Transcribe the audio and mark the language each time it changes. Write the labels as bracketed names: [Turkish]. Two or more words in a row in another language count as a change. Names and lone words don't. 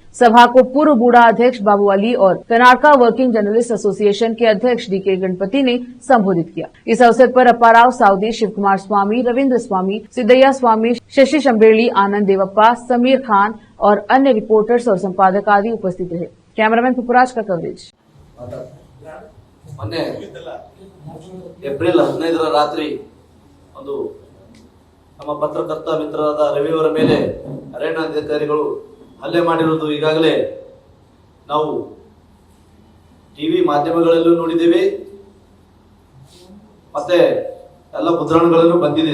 [Hindi] सभा को पूर्व बूढ़ा अध्यक्ष बाबू अली और कर्नाटका वर्किंग जर्नलिस्ट एसोसिएशन के अध्यक्ष डीके गणपति ने संबोधित किया। इस अवसर पर अप्पाराव साउदी, शिव कुमार स्वामी, रविन्द्र स्वामी, सिद्धय्या स्वामी, शशि शंबेड़ी, आनंद देवप्पा, समीर खान और अन्य रिपोर्टर्स और संपादक आदि उपस्थित रहे। कैमरामैन पुपराज का कवरेज। [Kannada] ಮೊನ್ನೆ ಏಪ್ರಿಲ್ 15ರ ರಾತ್ರಿ ಒಂದು ನಮ್ಮ ಪತ್ರಕರ್ತ ಮಿತ್ರರಾದ ರವಿಯವರ ಮೇಲೆ ಅರಣ್ಯಾಧಿಕಾರಿಗಳು ಹಲ್ಲೆ ಮಾಡಿರುವುದು ಈಗಾಗಲೇ ನಾವು ಟಿವಿ ಮಾಧ್ಯಮಗಳಲ್ಲೂ ನೋಡಿದ್ದೇವೆ, ಮತ್ತೆ ಎಲ್ಲ ಮುದ್ರಣಗಳಲ್ಲೂ ಬಂದಿದೆ।